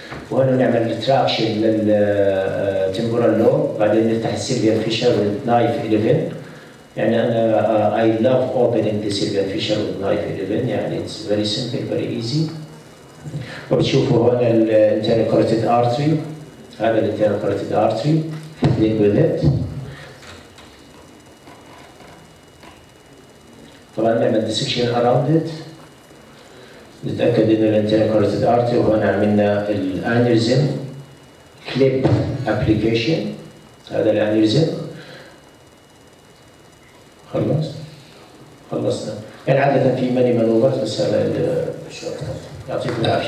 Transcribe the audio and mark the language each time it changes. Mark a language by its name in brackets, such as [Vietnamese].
[Arabic] وهنا نعمل ريتراكشن للتمبورال لوب بعدين نفتح السيلفيان فيشر والنايف 11. [English] يعني أنا I love opening the Sylvian fissure with knife 11 يعني it's very simple very easy. [Arabic] وبتشوفوا هنا ال [English] internal carotid artery [Arabic] هذا ال [English] internal carotid artery deal with it. [Arabic] طبعا نعمل [English] dissection around it [Arabic] نتأكد إن ال [English] internal carotid artery [Arabic] وهنا عملنا ال [English] aneurysm clip application [Arabic] هذا ال aneurysm. خلصنا يعني عادة في ماني مانوفرز بس هذا الشورت كات يعطيكم العافية.